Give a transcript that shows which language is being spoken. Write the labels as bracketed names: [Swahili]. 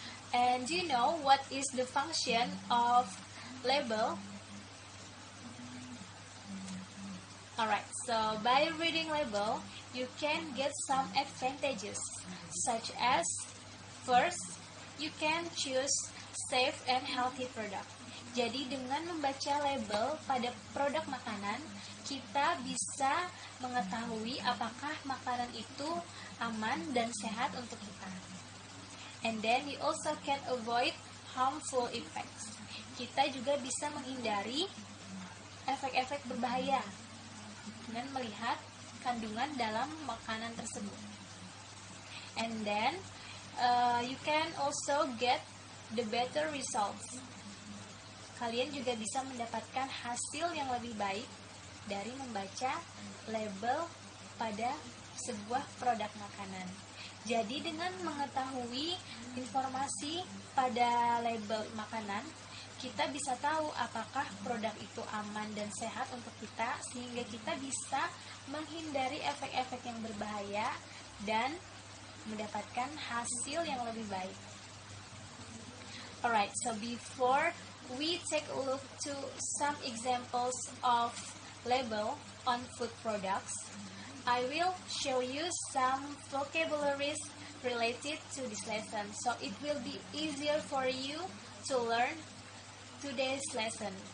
[English] And do you know what is the function of label? Alright, so by reading label, you can get some advantages, such as, first, you can choose safe and healthy product. [Indonesian] Jadi dengan membaca label pada produk makanan, kita bisa mengetahui apakah makanan itu aman dan sehat untuk kita. [English] And then you also can avoid harmful effects. [Indonesian] Kita juga bisa menghindari efek-efek berbahaya dengan melihat kandungan dalam makanan tersebut. [English] And then you can also get the better results. [Indonesian] Kalian juga bisa mendapatkan hasil yang lebih baik dari membaca label pada sebuah produk makanan. Jadi dengan mengetahui informasi pada label makanan, kita bisa tahu apakah produk itu aman dan sehat untuk kita, sehingga kita bisa menghindari efek-efek yang berbahaya dan mendapatkan hasil yang lebih baik. [English] Alright, so before we take a look to some examples of label on food products, I will show you some vocabularies related to this lesson, so it will be easier for you to learn today's lesson.